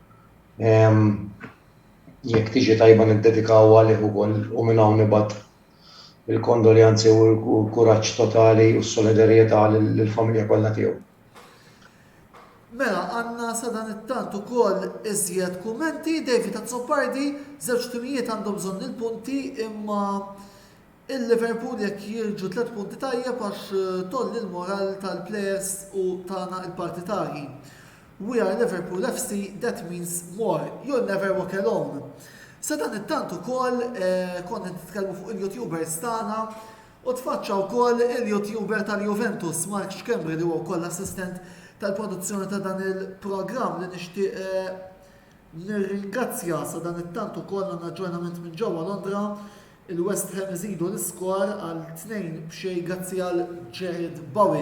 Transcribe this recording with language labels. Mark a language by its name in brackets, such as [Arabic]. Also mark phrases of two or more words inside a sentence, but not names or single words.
[Maltese] Jekk tiġi tajba niddedikaw għalih ukoll u minn hawn nibgħat il-kondoljanzi u l-kuraġġ totali u s-solidarjetà lill-familja kollha tiegħu. Mela, għanna sadan it-tant ukoll iżjed kummenti, David Azzopardi, żewġ timijiet għandhom bżonn il-punti imma il-Liverpool jekk jirġu 3 punti tajjeb għax tolli l-moral tal-players u tagħna il-partitari. [English] We are Liverpool FC, that means more. You'll never walk alone. [Maltese] Sadan it-tant ukoll konna nitkellmu fuq il-YouTubers tagħna u tfaċċa wkoll il-YouTuber tal-Juventus, Mark Xkembri, li huwa wkoll assistent tal-produzzjoni ta' dan il-programm li nixtieq nirringrazzja sa dan it-tant ukoll għandna aġġornament minn ġewwa Londra, il-West Ham iżidu l-iskor għal 2-0 grazzi għal Jared Bowen.